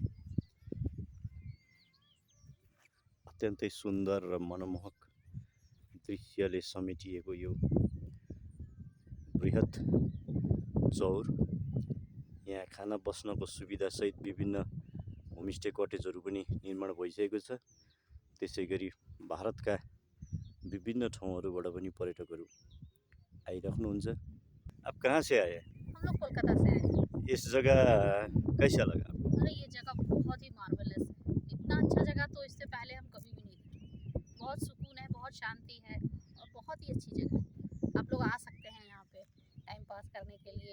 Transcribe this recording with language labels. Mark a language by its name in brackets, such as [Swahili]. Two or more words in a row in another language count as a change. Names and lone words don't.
[Nepali] अत्यन्तै सुन्दर र मनमोहक दृश्यले समेटिएको यो बृहत चौर, यहाँ खाना बस्नको सुविधा सहित विभिन्न होमस्टे कटेजहरू पनि निर्माण भइसकेको छ। त्यसै गरी भारतका विभिन्न ठाउँहरूबाट पनि पर्यटकहरू आइराख्नुहुन्छ। [Hindi] आप कहाँ से आए? हम लोग कोलकाता से आए। इस जगह कैसा लगा आपको? अरे ये जगह बहुत ही मार्वेलस है। इतना अच्छा जगह तो इससे पहले हम कभी भी नहीं देखे। बहुत सुकून है, बहुत शांति है और बहुत ही अच्छी जगह है। आप लोग आ सकते हैं यहाँ पे [English] time pass [Hindi] करने के लिए।